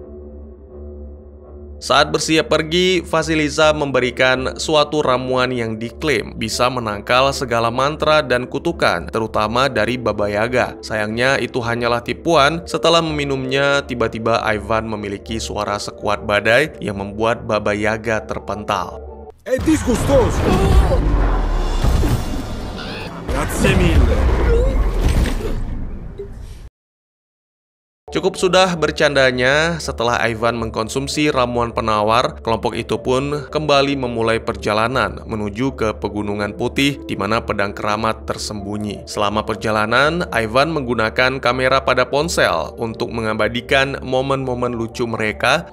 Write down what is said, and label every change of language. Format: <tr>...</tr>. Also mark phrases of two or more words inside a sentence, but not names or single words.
<id>Saat bersiap pergi, Vasilisa memberikan suatu ramuan yang diklaim bisa menangkal segala mantra dan kutukan, terutama dari Baba Yaga. Sayangnya itu hanyalah tipuan. Setelah meminumnya, tiba-tiba Ivan memiliki suara sekuat badai yang membuat Baba Yaga terpental.</id> <it>È disgustoso! Grazie mille!</it> <id>Cukup sudah bercandanya. Setelah Ivan mengkonsumsi ramuan penawar, kelompok itu pun kembali memulai perjalanan menuju ke Pegunungan Putih di mana pedang keramat tersembunyi. Selama perjalanan, Ivan menggunakan kamera pada ponsel untuk mengabadikan momen-momen lucu mereka.</id>